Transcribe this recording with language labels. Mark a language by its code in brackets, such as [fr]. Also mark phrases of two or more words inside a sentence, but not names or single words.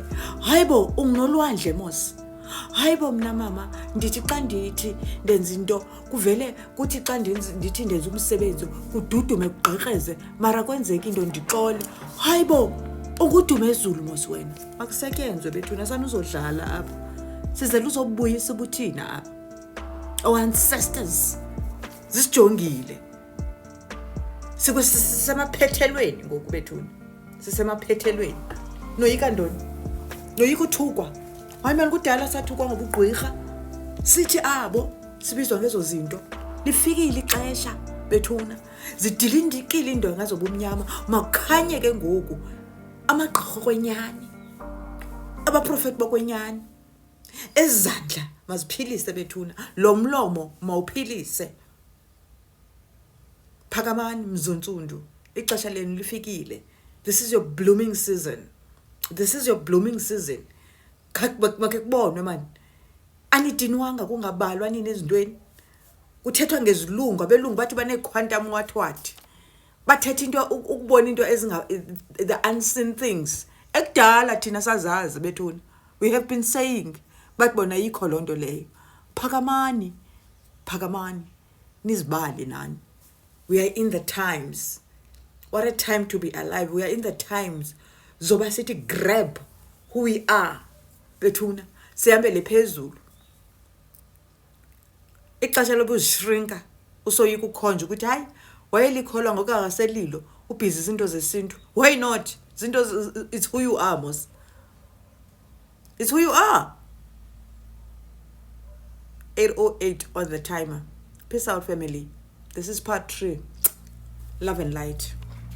[xh] Hayibo, unginolwandle mos. Hayibo mna mama, ndithi xa ndithi ndenza into kuvele kuthi xa ndithi ndenza umsebenzi kududume kugqekreze mara kwenzeka into ndixole. Hayibo, ukudume ezulu mos wena. Akusetyenzwe bethuna sana uzodlala apha. Sizele uzobuyisa ubuthina apha. [en] Our ancestors zisijongile. [xh] Sisemaphethelweni ngoku bethuna. Sisemaphethelweni. Noyika ntoni? Noyika uthukwa. Hayi manje kudala sathukwa ngobugqirha. Sithi abo sibizwa ngezo zinto. Lifikile ixesha bethuna. Zidilindikile into ngazobumnyama. Makukhanye ke ngoku amagqirha kwenyani. Abaprofeti bokwenyani. Ezandla maziphilise bethuna. Lo mlomo mawuphilise. Phakamani mzonsundu. Ixesha lenu lifikile. [en] This is your blooming season. This is your blooming season. [xh] Makhe kubonwe man. Anidinwanga kungabalwa nini ezintweni. Kuthethwa ngezilungu, abelungu bathi bane-quantum what. Bathetha into ukubona [en] into the unseen things. [xh] Ekudala thina sazazi bethuna. [en] We have been saying, but [xh] bona yikho lonto leyo. Phakamani. Nizibali nani. [en] We are in the times. What a time to be alive. We are in the times. [xh] Zoba sithi [en] grab who we are. [xh] Bethuna. Sihambele phezulu. Ixesha lobuzishrinka. Usoyika ukhonja ukuthi hayi wayelikholwa ngokungaselilo ubhizi izinto zesintu. [en] Why not? It's who you are, mos. It's who you are. 8:08 on the timer. Peace out, family. This is part 3. Love and light.